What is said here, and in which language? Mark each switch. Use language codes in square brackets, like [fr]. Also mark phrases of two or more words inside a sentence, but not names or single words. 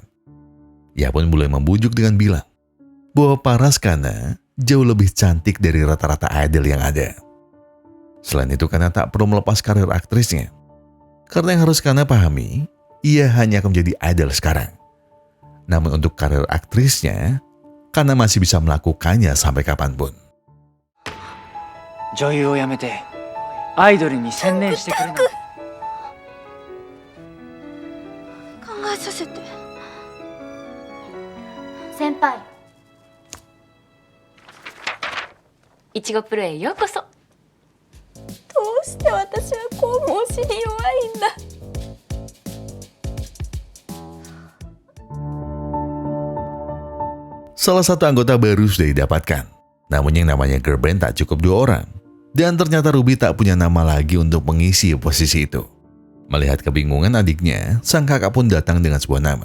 [id] Ia pun mulai membujuk dengan bilang bahwa paras Kana jauh lebih cantik dari rata-rata idol yang ada. Selain itu, Kana tak perlu melepas karir aktrisnya. Karena yang harus Kana pahami, ia hanya akan menjadi idol sekarang. Namun untuk karir aktrisnya, Kana masih bisa melakukannya sampai kapanpun. [ja] 女優をやめてアイドルに専念してくれない。考えさせて。先輩。いちごプロへようこそ。して私はこう申しに弱いんだ。 [id] Salah satu anggota baru sudah didapatkan. Namun yang namanya [en] girl band [id] tak cukup 2 orang. Dan ternyata Ruby tak punya nama lagi untuk mengisi posisi itu. Melihat kebingungan adiknya, sang kakak pun datang dengan sebuah nama.